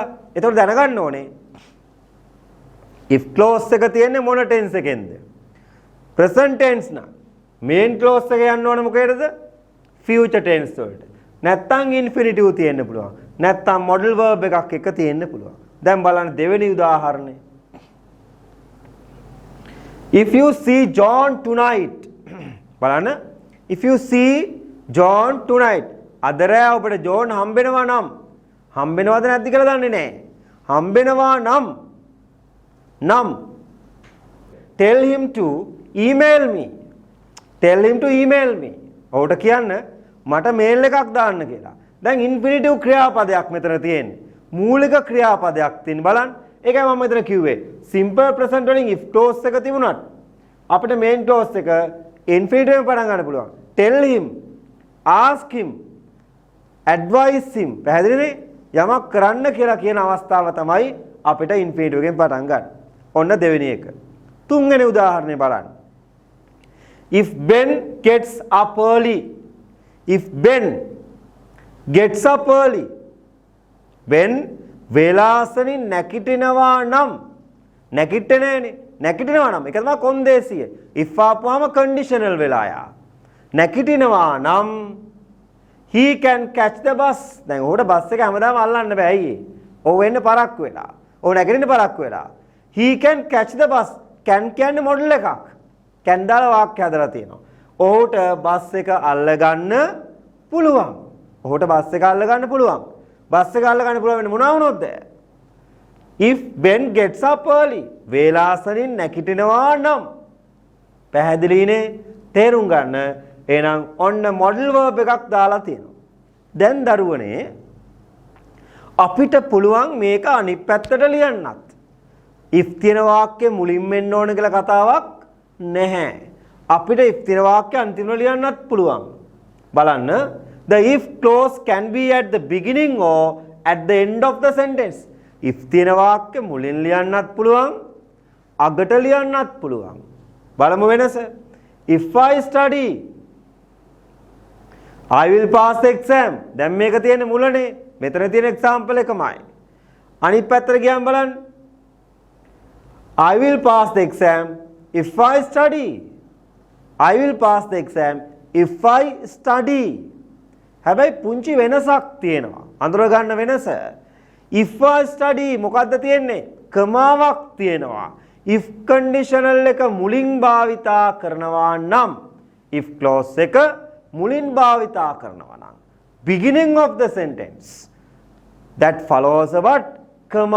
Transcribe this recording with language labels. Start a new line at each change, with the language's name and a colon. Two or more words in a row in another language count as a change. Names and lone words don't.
Sinhala: ඒතකොට දැනගන්න ඕනේ
English: if clause
Sinhala: එක තියෙන්නේ මොන tense එකෙන්ද?
English: present tense
Sinhala: නම්
English: main clause
Sinhala: එක යන්න ඕනේ මොකේද?
English: future tense
Sinhala: වලට. නැත්තම් infinitive තියෙන්න පුළුවන්. නැත්තම්
English: modal verb
Sinhala: එකක් එක තියෙන්න පුළුවන්. දැන් බලන්න දෙවෙනි උදාහරණය.
English: if you see John tonight
Sinhala: බලන්න
English: if you see John tonight
Sinhala: අද රෑ ඔබට ජෝන් හම්බෙනවා නම් හම්බෙනවද නැද්ද කියලා දන්නේ නැහැ. හම්බෙනවා නම්
English: tell him to email me. tell him to email me.
Sinhala: ඔහුට කියන්න මට මේල් එකක් දාන්න කියලා. දැන් infinitive ක්‍රියාපදයක් මෙතන තියෙන්නේ. මූලික ක්‍රියාපදයක් තියෙන බලන්න. ඒකයි මම මෙතන කිව්වේ.
English: simple present
Sinhala: වලින්
English: if clause
Sinhala: එක තිබුණාට අපිට
English: main clause
Sinhala: එක infinitive පටන් ගන්න පුළුවන්.
English: tell him, ask him, advise him.
Sinhala: පැහැදිලිනේ? යමක් කරන්න කියලා කියන අවස්ථාව තමයි අපිට infinitive එකෙන් පටන් ගන්න. ඔන්න දෙවෙනි එක. තුන්වෙනි උදාහරණය බලන්න.
English: if Ben gets up early. if Ben gets up early.
Sinhala: Ben වේලාසනින් නැගිටිනවා නම් නැගිටින්නේ නෑනේ. නැගිටිනවා නම් ඒක තමයි කොන්දේසිය. if ආපුවාම conditional වෙලා යා. නැගිටිනවා නම්
English: he can catch the bus.
Sinhala: දැන් ඔහුට බස් එක හැමදාම අල්ලන්න බෑ අයියේ. ඔහු වෙන්න පරක්කු වෙලා. ඔහු නැගිටින්න පරක්කු වෙලා.
English: he can catch the bus.
Sinhala: can කියන්නේ මොඩල් එකක්. can දාලා වාක්‍ය හදලා තියෙනවා. ඔහුට බස් එක අල්ලගන්න පුළුවන්. ඔහුට බස් එක අල්ලගන්න පුළුවන්. බස් එක අල්ලගන්න පුළුවන් වෙන්නේ මොනවා වුණොත්ද?
English: if Ben gets up early.
Sinhala: වේලාසනින් නැගිටිනවා නම් පැහැදිලිනේ තේරුම් ගන්න. එහෙනම් ඔන්න
English: model verb
Sinhala: එකක් දාලා තියෙනවා. දැන් දරුවනේ අපිට පුළුවන් මේක අනිත් පැත්තට ලියන්නත්. if තියෙන වාක්‍ය මුලින්ම එන්න ඕන කියලා කතාවක් නැහැ. අපිට if තියෙන වාක්‍ය අන්තිමට ලියන්නත් පුළුවන්. බලන්න
English: the if clause can be at the beginning or at the end of the sentence.
Sinhala: if තියෙන වාක්‍ය මුලින් ලියන්නත් පුළුවන් අගට ලියන්නත් පුළුවන්. බලමු වෙනස.
English: if I study I will pass the exam.
Sinhala: දැන් මේක තියෙන්නේ මුලනේ. මෙතන තියෙන example එකමයි. අනිත් පැත්තට ගියම බලන්න.
English: I will pass the exam if I study. I will pass the exam if I study.
Sinhala: හැබැයි පුංචි වෙනසක් තියෙනවා. අඳුර ගන්න වෙනස.
English: if I study
Sinhala: මොකද්ද තියෙන්නේ? කමාවක් තියෙනවා.
English: if conditional
Sinhala: එක මුලින් භාවිතා කරනවා නම්
English: if clause
Sinhala: එක මුලින් භාවිතා කරනවා නම්
English: beginning of the sentence that follows what? comma.